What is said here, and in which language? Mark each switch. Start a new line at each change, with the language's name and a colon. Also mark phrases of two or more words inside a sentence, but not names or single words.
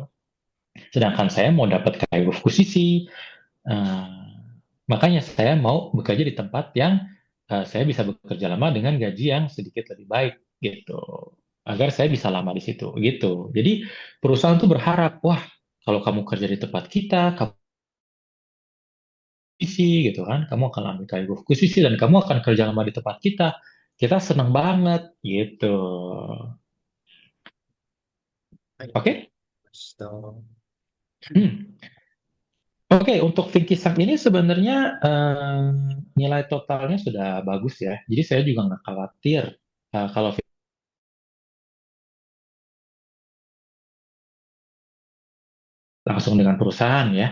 Indonesian: Sedangkan saya mau dapat Kaigo Fukushiki, eh, makanya saya mau bekerja di tempat yang saya bisa bekerja lama dengan gaji yang sedikit lebih baik gitu. Agar saya bisa lama di situ gitu. Jadi perusahaan tuh berharap, wah kalau kamu kerja di tempat kita, kamu isi gitu kan, kamu akan ambil kayak posisi dan kamu akan kerja lama di tempat kita. Kita senang banget gitu.
Japanese: はい、わかり
Indonesian: Oke?
Japanese: ました。 Hmm.
Indonesian: Oke, untuk Pinky Sang ini sebenarnya nilai totalnya sudah bagus ya. Jadi saya juga nggak khawatir kalau langsung dengan perusahaan ya.